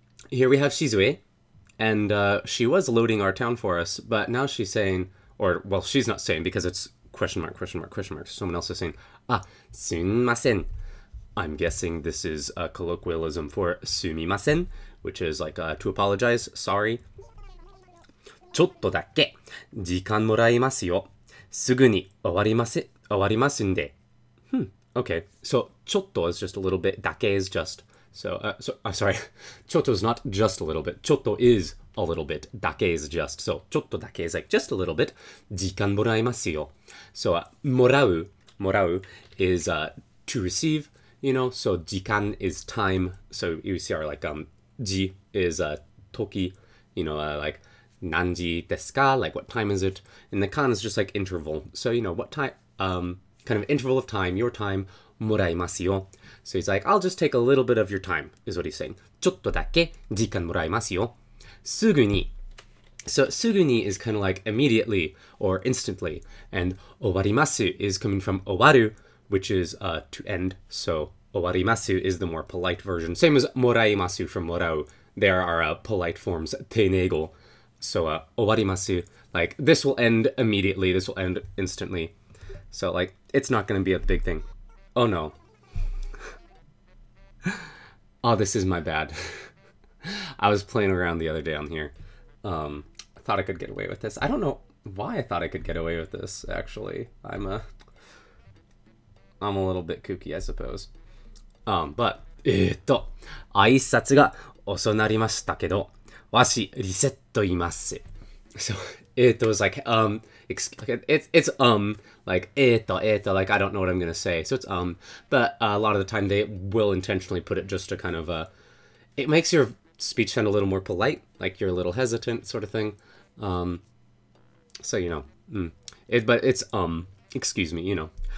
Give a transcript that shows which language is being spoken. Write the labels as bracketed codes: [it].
[en] Here we have Shizue, and she was loading our town for us, but now she's saying, or, well, she's not saying because it's question mark, question mark, question mark. Someone else is saying, sumimasen. I'm guessing this is a colloquialism for sumimasen, which is like to apologize, sorry. [ja] ちょっとだけ時間もらいますよ。すぐに終わりますんで. [en] Okay, so ちょっと is just a little bit, だけ is just. So, sorry, ちょっと is not just a little bit. ちょっと is a little bit. だけ is just. So, ちょっとだけ is like just a little bit. [ja] 時間もらいますよ. [en] So, もらう is to receive, you know. So, 時間 is time. So, you see our like, じ is toki, you know, like, [ja] 何時ですか? [en] Like, what time is it? And the kan is just like interval. So, you know, what time, kind of interval of time, your time, [ja] もらいますよ. [en] So he's like, I'll just take a little bit of your time, is what he's saying. [ja] ちょっとだけ時間もらいますよ. すぐに. [en] So, すぐに is kind of like immediately or instantly. And 終わります is coming from 終わる, which is to end. So, 終わります is the more polite version. Same as もらいます from もらう. There are polite forms, 丁寧語. So, 終わります, like, this will end immediately, this will end instantly. So, like, it's not going to be a big thing. Oh, no. Oh, this is my bad. I was playing around the other day on here. I thought I could get away with this. I don't know why I thought I could get away with this, actually. I'm a little bit kooky, I suppose. [ja] But, 挨拶が遅なりましたけど、わし、リセットいます。 [en] So, it was like, it's, like, like, I don't know what I'm gonna say. So it's, but a lot of the time they will intentionally put it just to kind of, it makes your speech sound a little more polite, like you're a little hesitant, sort of thing. So, you know, but it's, excuse me, you know.